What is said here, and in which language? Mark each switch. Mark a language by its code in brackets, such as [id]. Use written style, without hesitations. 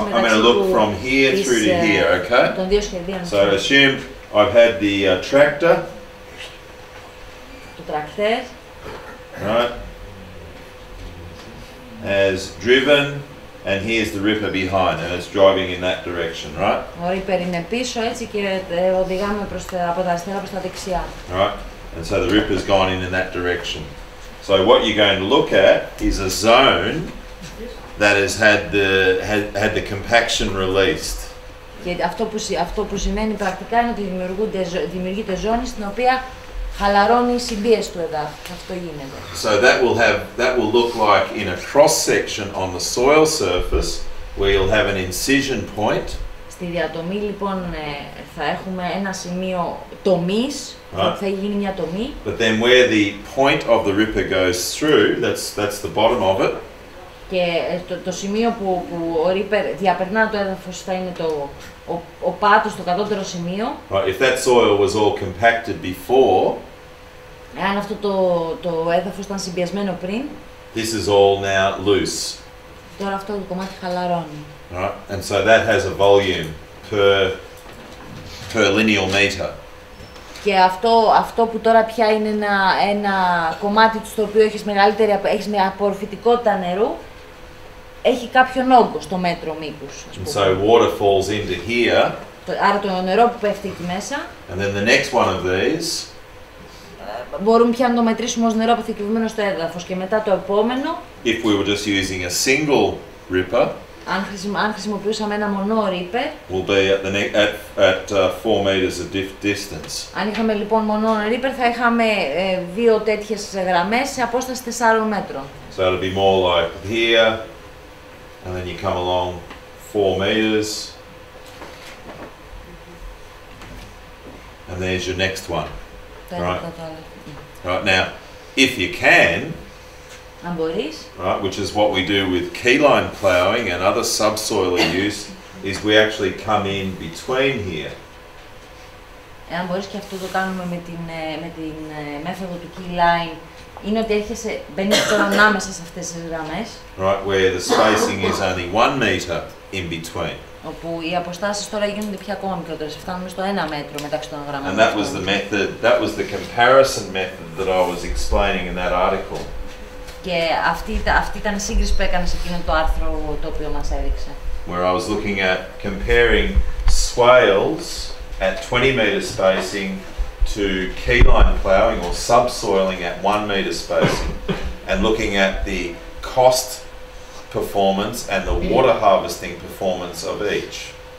[en] I'm going to look from here through to here, okay? [el] Των δύο σχεδίων. [en] So assume I've had the tractor. [el] Το τρακτέρ. [en] Right. Has driven, and here's the ripper behind, and it's driving in that direction, right? [el] Ο ripper είναι πίσω έτσι και οδηγάμε από τα αριστερά προς τα δεξιά. [en] Right. And so the ripper's gone in that direction. So what you're going to look at is a zone that has had the compaction released. [el] Και αυτό που σημαίνει πρακτικά είναι ότι δημιουργείται ζώνη στην οποία χαλαρώνει η συμπίεση του εδάφους. Αυτό γίνεται. [en] So that will look like in a cross section on the soil surface where you'll have an incision point. [el] Στη διατομή λοιπόν θα έχουμε ένα σημείο τομής, θα γίνει μια τομή. [en] But then where the point of the ripper goes through, that's the bottom of it. [el] Και το σημείο που ο ρίπερ διαπερνά το έδαφος θα είναι ο πάτος, το κατώτερο σημείο. [en] Right, if that soil was all compacted before, [el] εάν αυτό το έδαφος ήταν συμπιεσμένο πριν, [en] this is all now loose. [el] Τώρα αυτό το κομμάτι χαλαρώνει. [en] Right, and so that has a volume per lineal meter. [el] Και αυτό που τώρα πια είναι ένα κομμάτι στο οποίο έχεις μια απορροφητικότητα νερού, έχει κάποιον όγκο στο μέτρο μήκους. [en] And so water falls into here. [el] Άρα το νερό που πέφτει εκεί μέσα. [en] And then the next one of these. [el] Μπορούμε πια να το μετρήσουμε ως νερό αποθηκευμένο στο έδαφος και μετά το επόμενο. [en] If we were just using a single ripper. [el] Αν χρησιμοποιούσαμε ένα μονό ρίπερ. [en] Will be at 4 meters of distance. [el] Αν είχαμε λοιπόν μονό ρίπερ θα είχαμε δύο τέτοιες γραμμές σε απόσταση 4 μέτρων. [en] So it'll be more like here. And then you come along 4 meters, and there's your next one. Right. Right now, if you can, right, which is what we do with keyline ploughing and other subsoiler use, is we actually come in between here. [el] Εάν μπορείς, και αυτό το κάνουμε με την μέθοδο του keyline, είναι ότι μπαίνεις τώρα ανάμεσα σε αυτές τις γραμμές. [en] Right, where the spacing is only 1 meter in between. [el] Όπου οι αποστάσεις τώρα γίνονται πια ακόμα μικρότερες, φτάνουμε στο 1 μέτρο μεταξύ των γραμμών. [en] And that was the comparison method that I was explaining in that article. [el] Και αυτή ήταν η σύγκριση που έκανε σε εκείνο το άρθρο το οποίο μας έδειξε. [en] Where I was looking at comparing swales at 20 meter spacing to keyline ploughing or subsoiling at 1 meter spacing, and looking at the cost performance and the water harvesting performance of each.